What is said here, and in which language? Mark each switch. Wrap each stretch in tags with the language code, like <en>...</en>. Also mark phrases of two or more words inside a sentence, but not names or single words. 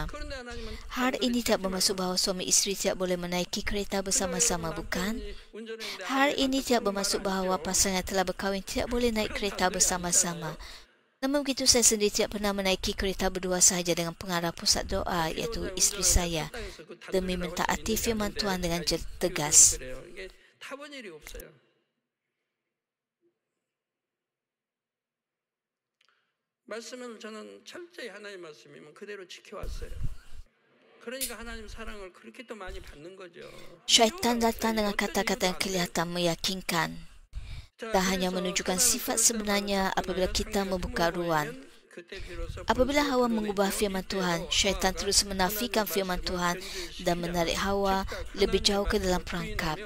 <ms>Hal ini tidak bermaksud bahawa suami isteri tidak boleh menaiki kereta bersama-sama, bukan? Hal ini tidak bermaksud bahawa pasangan telah berkahwin tidak boleh naik kereta bersama-sama. Namun begitu, saya sendiri tidak pernah menaiki kereta berdua sahaja dengan pengarah pusat doa, iaitu isteri saya, demi mentaati firman Tuhan dengan tegas.</ms> <ko>말씀은 저는 철저히 하나님 말씀이면 그대로 지켜왔어요. 그러니까 하나님 사랑을 그렇게 또 많이 받는 거죠.</ko> <ms>Syaitan datang dengan kata-kata yang kelihatan meyakinkan dan hanya menunjukkan sifat sebenarnya apabila kita membuka ruang. Apabila Hawa mengubah firman Tuhan, syaitan terus menafikan firman Tuhan dan menarik Hawa lebih jauh ke dalam perangkap.</ms>